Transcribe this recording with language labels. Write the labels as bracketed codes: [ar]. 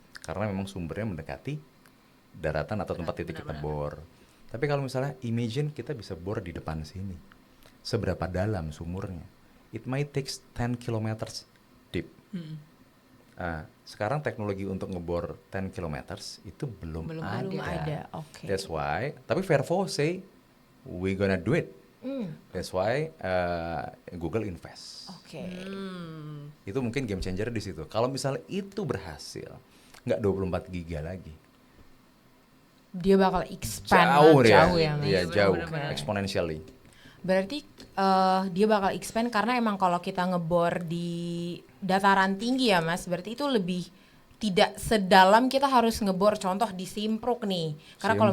[id] Karena memang sumbernya mendekati daratan atau tempat titik kita bor. Tapi kalau misalnya imagine kita bisa bor di depan sini. Seberapa dalam sumurnya? [en] It might take 10 km deep. [id] Sekarang teknologi untuk ngebor 10 km itu belum ada. Oke. [en] That's why, tapi Vervo say we gonna do it. That's why Google invest. [id] Oke. Itu mungkin game changer di situ. Kalau misalnya itu berhasil, nggak 24 giga lagi. Dia bakal expand Jauh ya Mas. Iya, jauh. Benar-benar. [en] Exponentially. [id] Berarti dia bakal expand karena emang kalau kita ngebor di dataran tinggi ya Mas, berarti itu lebih tidak sedalam kita harus ngebor contoh di Simpruk nih. Karena kalau